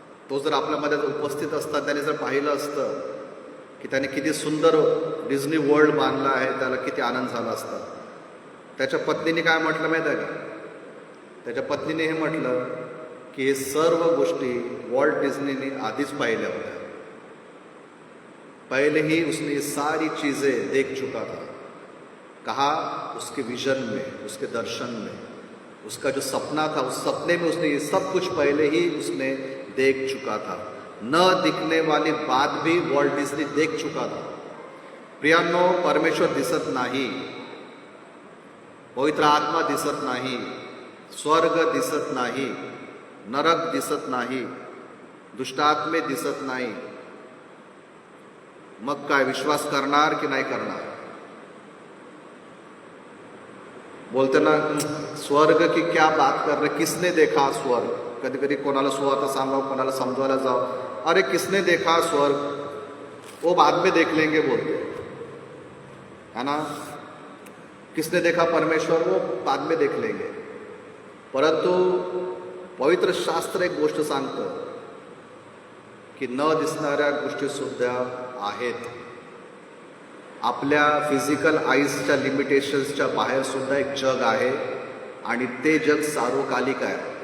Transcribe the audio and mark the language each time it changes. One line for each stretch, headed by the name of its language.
Marathi: तो जर आपल्यामध्ये उपस्थित असता, त्याने जर पाहिलं असतं की त्याने किती सुंदर डिझनी वर्ल्ड बांधलं आहे, त्याला किती आनंद झाला असता. त्याच्या पत्नीने काय म्हटलं माहीत आहे का. त्याच्या पत्नीने हे म्हटलं की हे सर्व गोष्टी वॉल्ट डिझनीने आधीच पाहिल्या होत्या.
Hindi: पहले ही उसने सारी चीज़ें देख चुका था. कहा उसके विजन में, उसके दर्शन में, उसका जो सपना था उस सपने में उसने ये सब कुछ पहले ही उसने देख चुका था. न दिखने वाली बात भी वॉल्ट डिझनी देख चुका था.
Marathi: प्रियांनो, परमेश्वर दिसत नाही, पवित्र आत्मा दिसत नाही, स्वर्ग दिसत नाही, नरक दिसत नाही, दुष्टात्मे दिसत नाही. मग काय विश्वास करणार की नाही करणार.
Hindi: बोलते ना स्वर्ग की क्या बात कर रहे, किसने देखा स्वर्ग.
Marathi: कधी कधी कोणाला सुवार्ता सांगावं, कोणाला समजवायला जावं,
Hindi: अरे किसने देखा स्वर्ग, वो बाद में देख लेंगे बोलते है ना. किसने देखा परमेश्वर, वो बाद में देख लेंगे.
Marathi: परंतु पवित्र शास्त्र एक गोष्ट सांगतं की न दिसणाऱ्या गोष्टी सुद्धा आहेत. आपल्या फिजिकल आईजच्या लिमिटेशन्सच्या बाहेर सुद्धा एक जग आहे आणि ते जग सार्वकालिक आहे.